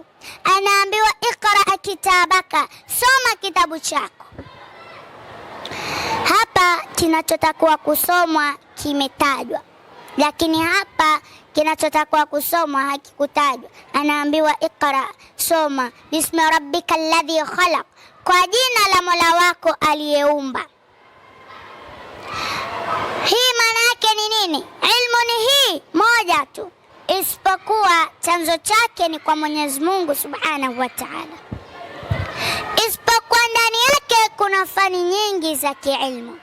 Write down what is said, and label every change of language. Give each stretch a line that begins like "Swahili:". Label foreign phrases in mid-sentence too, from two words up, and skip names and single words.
Swahili: Anaambiwa
Arabic: اقرأ كتابك,
Swahili: soma kitabu chako. Hapa kinachotakiwa kusomwa kimetajwa, lakini hapa kinachotakiwa kusomwa hakikutajwa. Anaambiwa Iqra, soma,
Arabic: بسم ربك الذي خلق,
Swahili: kwa jina la Mola wako aliyeumba. Hii maana yake ni nini? Ilmu ni hii moja tu, isipokuwa chanzo chake ni kwa Mwenyezi Mungu Subhanahu wa Ta'ala. Isipokuwa ndani yake kuna fani nyingi za kiilmu.